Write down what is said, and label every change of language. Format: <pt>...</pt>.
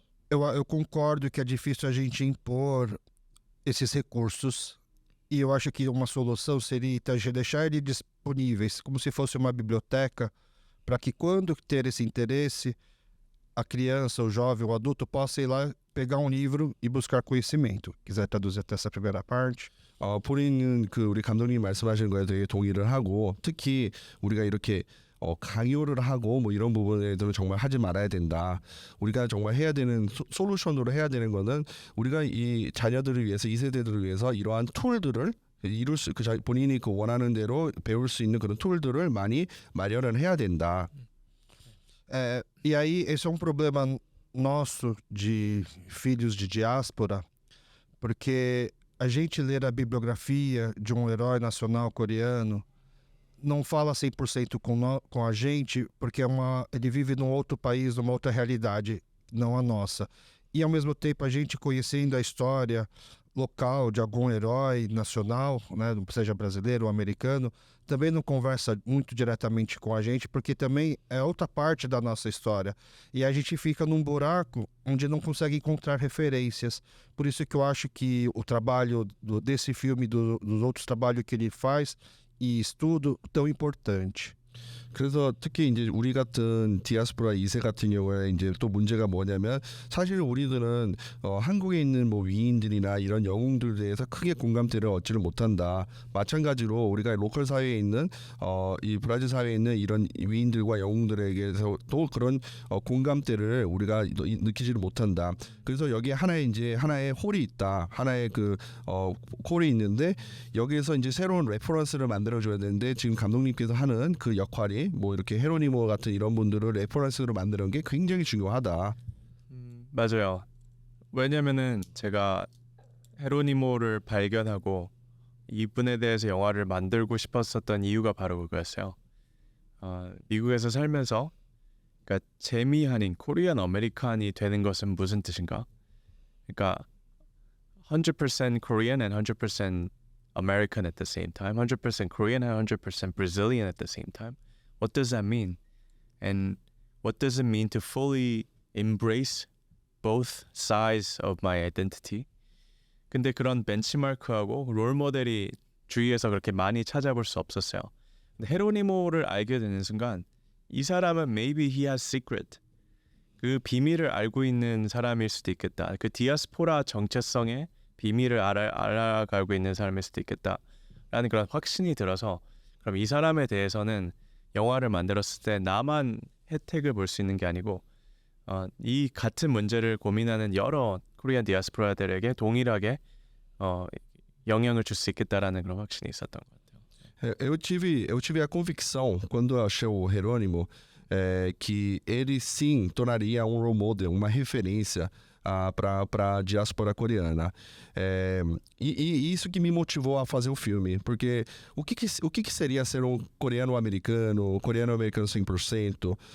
<pt>Eu concordo que é difícil a gente impor esses recursos, e eu acho que uma solução seria deixar eles disponíveis como se fosse uma biblioteca, para que quando ter esse interesse, a criança, o jovem, o adulto possa ir lá, pegar um livro e buscar conhecimento. Quiser traduzir até essa primeira parte?</pt> <ko>포리는 우리 감독님이 말씀하시는 거에 되게 동의를 하고, 특히 우리가 이렇게 강요를 하고 뭐 이런 부분에들은 정말 하지 말아야 된다. 우리가 정말 해야 되는 솔루션으로 해야 되는 거는, 우리가 이 자녀들을 위해서, 이 세대들을 위해서 이러한 툴들을 본인이 원하는 대로 배울 수 있는 그런 툴들을 많이 마련을 해야 된다.</ko> <pt>E aí, esse é um problema nosso de filhos de diáspora, porque a gente ler a bibliografia de um herói nacional coreano não fala 100% com a gente, porque ele vive num outro país, numa outra realidade, não a nossa. E ao mesmo tempo, a gente conhecendo a história local de algum herói nacional, né, seja brasileiro ou americano, também não conversa muito diretamente com a gente, porque também é outra parte da nossa história. E a gente fica num buraco onde não consegue encontrar referências. Por isso que eu acho que o trabalho desse filme, dos outros trabalhos que ele faz e estudo, tão importante.</pt> <ko>그래서 특히 이제 우리 같은 디아스포라 2세 같은 경우에 이제 또 문제가 뭐냐면, 사실 우리들은 한국에 있는 뭐 위인들이나 이런 영웅들에 대해서 크게 공감대를 얻지를 못한다. 마찬가지로 우리가 로컬 사회에 있는 이 브라질 사회에 있는 이런 위인들과 영웅들에게서 또 그런 공감대를 우리가 느끼지를 못한다. 그래서 여기에 하나의 홀이 있다. 하나의 홀이 있는데, 여기에서 이제 새로운 레퍼런스를 만들어줘야 되는데, 지금 감독님께서 하는 그 역할이 뭐 이렇게 헤로니모 같은 이런 분들을 레퍼런스로 만드는 게 굉장히 중요하다. 맞아요. 왜냐면은 제가 헤로니모를 발견하고 이분에 대해서 영화를 만들고 싶었었던 이유가 바로 그거였어요. 미국에서 살면서, 그러니까 재미한인 코리안 아메리칸이 되는 것은 무슨 뜻인가? 그러니까</ko> <en>100% Korean and 100% American at the same time, 100% Korean and 100% Brazilian at the same time. What does that mean? And what does it mean to fully embrace both sides of my identity?</en> <ko>근데 그런 벤치마크하고 롤 모델이 주위에서 그렇게 많이 찾아볼 수 없었어요. 근데 헤로니모를 알게 되는 순간, 이 사람은</ko> <en>maybe he has secret.</en> <ko>그 비밀을 알고 있는 사람일 수도 있겠다. 그 디아스포라 정체성의 비밀을 알아가고 있는 사람일 수도 있겠다라는 그런 확신이 들어서, 그럼 이 사람에 대해서는 영화를 만들었을 때 나만 혜택을 볼 수 있는 게 아니고 이 같은 문제를 고민하는 여러 코리안 디아스포라들에게 동일하게 영향을 줄 수 있겠다라는 그런 확신이 있었던 것 같아요.</ko> <pt>Eu tive a convicção, quando eu achei o Jerônimo, que ele sim tornaria um role model, uma referência para a diáspora coreana. E isso que me motivou a fazer o filme, porque o que seria ser um coreano-americano 100%?</pt>